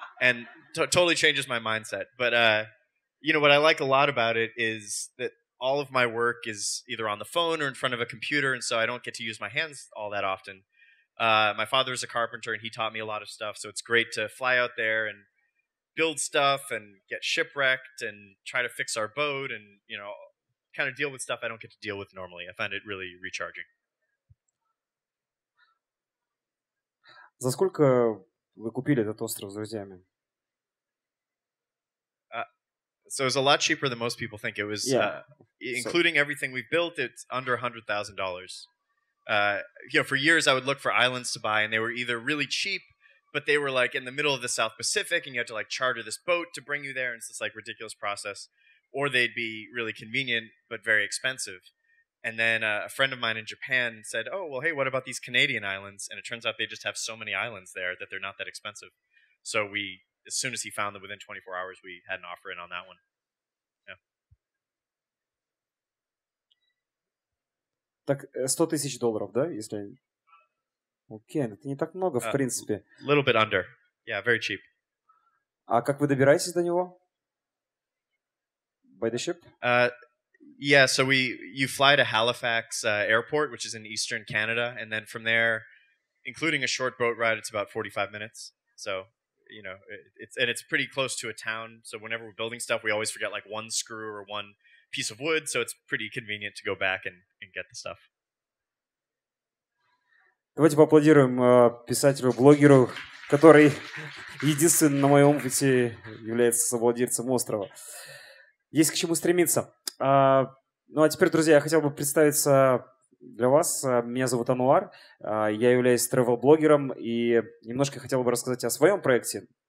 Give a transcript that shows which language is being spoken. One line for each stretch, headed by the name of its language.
English: And totally changes my mindset. But, what I like a lot about it is that all of my work is either on the phone or in front of a computer, and so I don't get to use my hands all that often. My father is a carpenter, and he taught me a lot of stuff, so it's great to fly out there and build stuff and get shipwrecked and try to fix our boat and, kind of deal with stuff I don't get to deal with normally. I find it really recharging.
Russian: За сколько вы купили этот остров с друзьями?
English: So it's a lot cheaper than most people think. It was, including everything we've built, it's under $100,000. For years I would look for islands to buy, and they were either really cheap, but they were like in the middle of the South Pacific, and you had to like charter this boat to bring you there, and it's this like ridiculous process. Or they'd be really convenient, but very expensive. And then a friend of mine in Japan said, oh, well, hey, what about these Canadian islands? And it turns out they just have so many islands there that they're not that expensive. So as soon as he found them, within 24 hours, we had an offer in on that one. Yeah.
Russian: Так, $100,000, да, если... Окей, это не так много, в принципе.
English: A little bit under. Yeah, very cheap.
Russian: А как вы добираетесь до него?
English: By the ship? Yeah, so you fly to Halifax Airport, which is in eastern Canada, and then from there, including a short boat ride, it's about 45 minutes. So, it's pretty close to a town. So whenever we're building stuff, we always forget like one screw or one piece of wood. So it's pretty convenient to go back and get the stuff.
Russian: Давайте поаплодируем писателю-блогеру, который единственный на моем опыте является совладельцем острова. Есть к чему стремиться. Ну а теперь, друзья, я хотел бы представиться для вас. Меня зовут Ануар, я являюсь travel-блогером и немножко хотел бы рассказать о своем проекте.